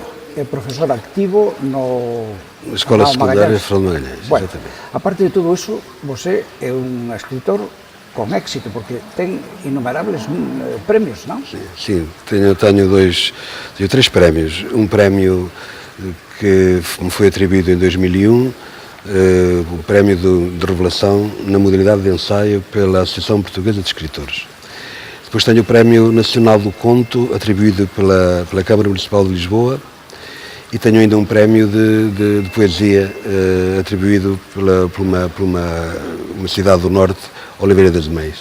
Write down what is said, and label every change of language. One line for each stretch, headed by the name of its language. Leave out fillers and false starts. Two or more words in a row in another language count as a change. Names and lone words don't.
Portuguese: É profesor activo no Escola Secundária Fernando Magalhães.
Galician: Bueno, aparte de todo iso, você é un escritor con éxito, porque ten innumerables premios, non?
Portuguese: Sim, tenho três prémios. Um prémio que me foi atribuído em 2001, o prémio de revelação na modalidade de ensaio pela Associação Portuguesa de Escritores. Depois tenho o Prémio Nacional do Conto, atribuído pela Câmara Municipal de Lisboa, e tenho ainda um prémio de poesia, atribuído por uma cidade do Norte, Oliveira das Meias.